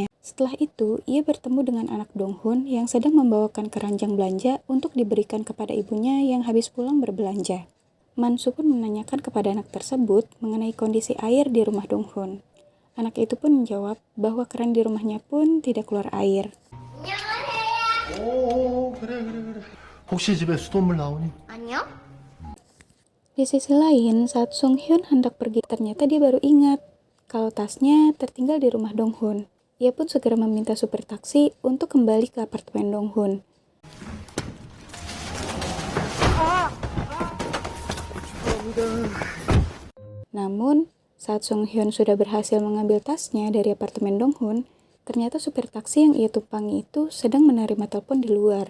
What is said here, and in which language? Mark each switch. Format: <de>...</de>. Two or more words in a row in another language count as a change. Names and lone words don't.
<id>Setelah itu, ia bertemu dengan anak Dong-hun yang sedang membawakan keranjang belanja untuk diberikan kepada ibunya yang habis pulang berbelanja. Mansu pun menanyakan kepada anak tersebut mengenai kondisi air di rumah Dong-hun. Anak itu pun menjawab bahwa keran di rumahnya pun tidak keluar air.</id> <ko>오, 그래. 혹시 집에 수돗물 나오니? 아니요?</ko> <id>Di sisi lain, saat Sung-hyun hendak pergi, ternyata dia baru ingat kalau tasnya tertinggal di rumah Dong-hun. Ia pun segera meminta supir taksi untuk kembali ke apartemen Dong-hun. Namun, saat Sung-hyun sudah berhasil mengambil tasnya dari apartemen Dong-hun, ternyata supir taksi yang ia tumpangi itu sedang menerima telepon di luar.</id>